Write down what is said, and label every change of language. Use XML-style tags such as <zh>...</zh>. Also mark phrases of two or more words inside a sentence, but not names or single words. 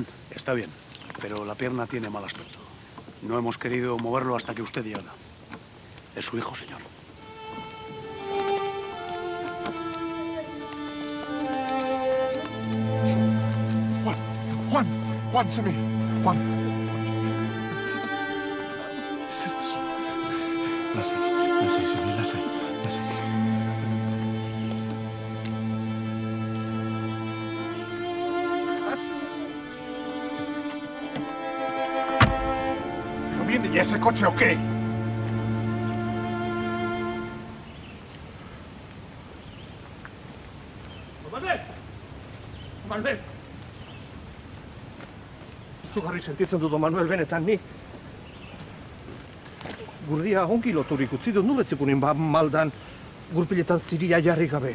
<es>Está bien, pero la pierna tiene mal aspecto. No hemos querido moverlo hasta que usted llegara. Es su hijo, señor. Juan, Semi, Juan.</es> <eu>Lasai, Semi, lasai.</eu> <es>¿No viene ya ese coche o qué? Manuel!</es> <eu>Izugarri sentitzen dut Manuel benetan ni. Gurdia ongi loturik utzi dut, nuletzikunin maldan gurpiletan ziria jarri gabe.</eu>